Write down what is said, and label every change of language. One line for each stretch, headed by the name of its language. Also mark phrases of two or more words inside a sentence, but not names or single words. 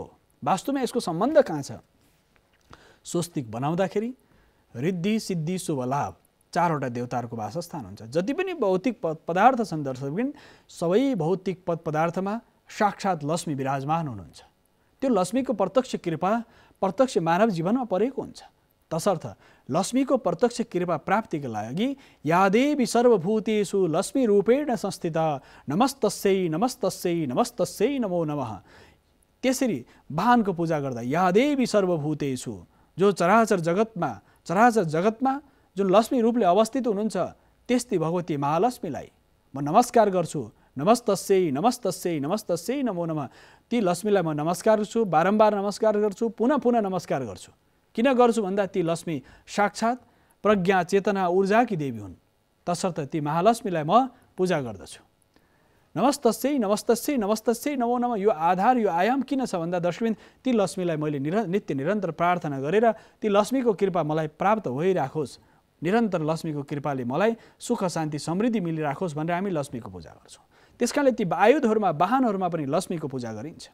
Nepali: वास्तवमा यसको सम्बन्ध कहाँ छ? स्वस्तिक बनाउँदाखेरि रिद्धि, सिद्धि, शुभलाभ 4 वटा देवताहरूको वासस्थान हुन्छ। जति पनि भौतिक पदार्थ छन् दर्शकबिन, सबै भौतिक पदार्थमा साक्षात् लक्ष्मी विराजमान हुनुहुन्छ। त्यो लक्ष्मीको प्रत्यक्ष कृपा प्रत्यक्ष मानव जीवनमा परेको हुन्छ। तसर्थ लक्ष्मीको प्रत्यक्ष कृपा प्राप्तिका लागि
Sanskrit: या देवी सर्वभूतेषु लक्ष्मी रूपेण संस्थिता नमस्तस्यै नमस्तस्यै नमस्तस्यै नमो नमः।
Nepali: त्यसरी वाहनको पूजा गर्दा
Sanskrit: या देवी सर्वभूतेषु,
Nepali: जो चराचर जगतमा जुन लक्ष्मी रूपले अवस्थित हुनुहुन्छ, त्यस्तै भगवती महालक्ष्मीलाई म नमस्कार गर्छु।
Sanskrit: नमस्तस्यै नमस्तस्यै नमस्तस्यै नमो नमः।
Nepali: ती लक्ष्मीलाई म नमस्कार गर्छु, बारम्बार नमस्कार गर्छु, पुनः नमस्कार गर्छु। किन गर्छु भन्दा ती लक्ष्मी साक्षात् प्रज्ञा, चेतना, ऊर्जाकी देवी हुन्। तसर्थ ती महालक्ष्मीलाई म पूजा गर्दछु।
Sanskrit: नमस्तस्यै नमस्तस्यै नमस्तस्यै नमो नमः।
Nepali: यो आधार, यो आयाम किन छ भन्दा दर्शकबिन, ती लक्ष्मीलाई मैले नित्य निरन्तर प्रार्थना गरेर ती लक्ष्मीको कृपा मलाई प्राप्त भइराखोस्, निरन्तर लक्ष्मीको कृपाले मलाई सुख, शान्ति, समृद्धि मिलिराखोस् भनेर हामी लक्ष्मीको पूजा गर्छौँ। त्यसकारणले ती आयुधहरूमा, वाहनहरूमा पनि लक्ष्मीको पूजा गरिन्छ।